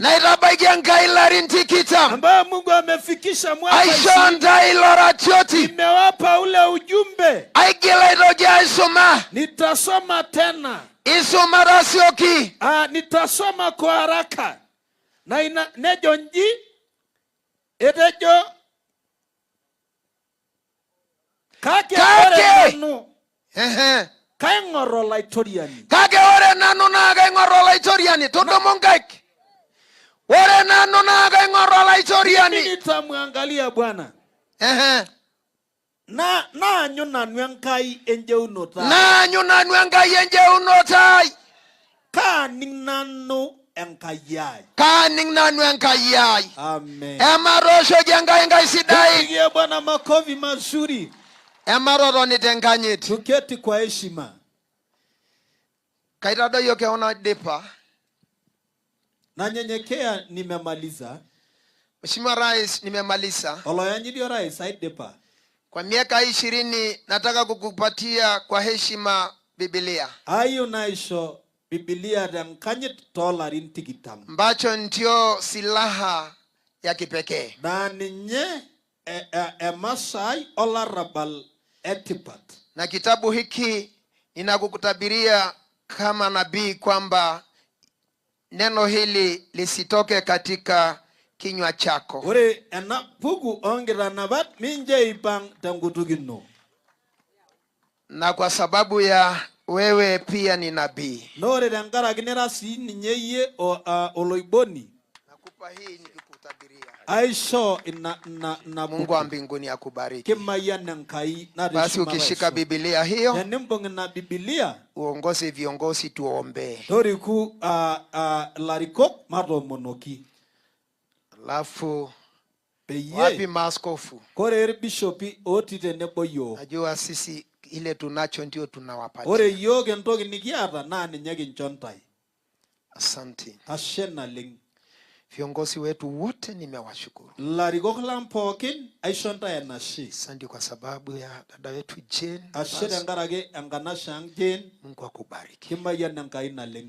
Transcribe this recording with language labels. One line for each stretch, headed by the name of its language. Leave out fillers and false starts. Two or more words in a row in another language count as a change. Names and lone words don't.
Masai: Na itabagia nkailari ntikitam.
Swahili: Ambayo Mungu amefikisha mwaka 20.
Masai: Aishonda ilora choti.
Swahili: Nimewapa ule ujumbe.
Masai: Aigila idogia isoma.
Swahili: Nitasoma tena.
Masai: Isoma rasioki.
Swahili: Nitasoma kwa haraka.
Masai: Na nejo nji. Edejo. Kake. Kaingoro laitoriani. Kake ore nanu na kaingoro laitoriani. Todo mongaki. Ore nanu na kaingoro laitoriani.
Swahili: Mimi nitamuangalia Bwana.
Masai: Na anyu nanu enkai enjeunotai. Na anyu nanu enkai enjeunotai. Kaning nanu enkayai. Kaning nanu enkayai. Amen. Emarosho jengai sidai.
Swahili: Tupigie Bwana makofi mazuri.
Masai: Emaroro nitenganyit.
Swahili: Tuketi kwa heshima.
Masai: Kaitadoyo keona dipa.
Swahili: Nanyenyekea nimemaliza. Mheshimiwa Rais, nimemaliza.
Masai: Oloyanyi
Swahili: ndio rais
Masai: aidepa.
Swahili: Kwa miaka 20 nataka kukupatia kwa heshima Biblia.
Masai: Ayo naisho Biblia dankanyit tolarin tikitam.
Swahili: Mbacho ndio silaha ya kipekee.
Masai: Na ninye Masai olarabal etipat.
Swahili: Na kitabu hiki ninakukutabiria kama nabii kwamba neno hili lisitoke katika kinywa chako.
Masai: Ore ena pugu ongira nabat minje ipang tangutugino.
Swahili: Na kwa sababu ya wewe pia ni nabii.
Masai: Nore dangara ginera si ninyeye oloiboni.
Swahili: Nakupa hii nikikutabiria.
Masai: Aisho na
Swahili: Mungu wa mbinguni akubariki. Basi ukishika Biblia hiyo, na Biblia uongoze viongozi tuombe.
Masai: Toriku larikok maromonoki.
Swahili: Alafu wapi maaskofu?
Masai: Kore bishopi otite neboyo.
Swahili: Najua sisi ile tunacho ndio tunawapatia.
Masai: Ore yoge ntoki nikiata na ninyagi nchontai.
Swahili: Asante.
Masai: Ashena ling.
Swahili: Viongozi wetu wote nimewashukuru.
Masai: Larikok lampokin aishonta ya nashi.
Swahili: Asante kwa sababu ya dada wetu Jane.
Masai: Ashera ngarage anganashang Jane.
Swahili: Mungu akubariki.
Masai: Kimaya nankaina ling.